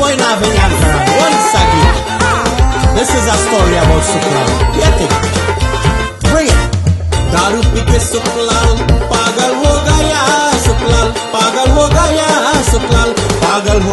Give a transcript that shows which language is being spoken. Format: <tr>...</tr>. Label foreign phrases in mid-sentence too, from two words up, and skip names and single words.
<en>Lavanya once again. This is a story about Suklal. Get it? Bring it.</en> <hi>दारू पी के सुकलाल पागल हो गया सुकलाल पागल हो गया सुकलाल पागल हो</hi>